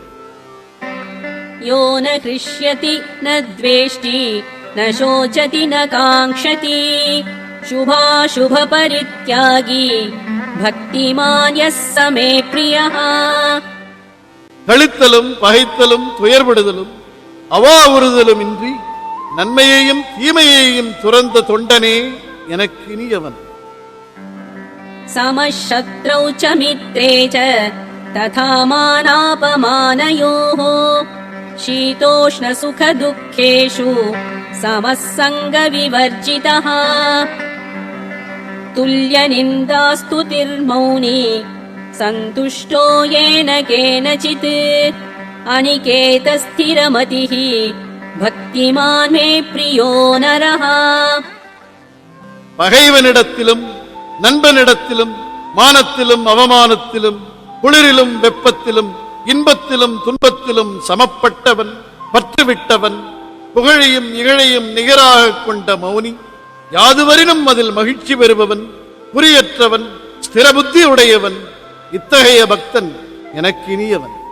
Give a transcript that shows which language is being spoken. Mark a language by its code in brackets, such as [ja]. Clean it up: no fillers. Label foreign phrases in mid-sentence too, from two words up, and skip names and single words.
[sa] यो न हृष्यति न द्वेष्टि न शोचति न काङ्क्षति शुभाशुभ परित्यागी भक्तिमान् यस् समे प्रियः. [ta] கழித்தலும் பகைத்தலும் துயர்படுதலும் அவாவுறுதலும் இன்றி நன்மையையும் தீமையையும் துறந்த தொண்டனே எனக்கு இனியவன். [sa] समशत्रौ च मित्रे च तथा मानापमानयोः शीतोष्णसुखदुःखेषु समः सङ्गविवर्जितः तुल्यनिन्दास्तुतिर्मौनी सन्तुष्टो येन केनचित् अनिकेतस्थिरमतिः भक्तिमान् मे प्रियो नरः. [ta] பகைவனிடத்திலும் நண்பனிடத்திலும் மானத்திலும் அவமானத்திலும் குளிரிலும் வெப்பத்திலும் இன்பத்திலும் துன்பத்திலும் சமப்பட்டவன், பற்றுவிட்டவன், புகழையும் இகழையும் நிகராக கொண்ட மௌனி, யாதுவரினும் அதில் மகிழ்ச்சி பெறுபவன், குறியற்றவன், ஸ்திரபுத்தி உடையவன், இத்தகைய பக்தன் எனக்கு இனியவன்.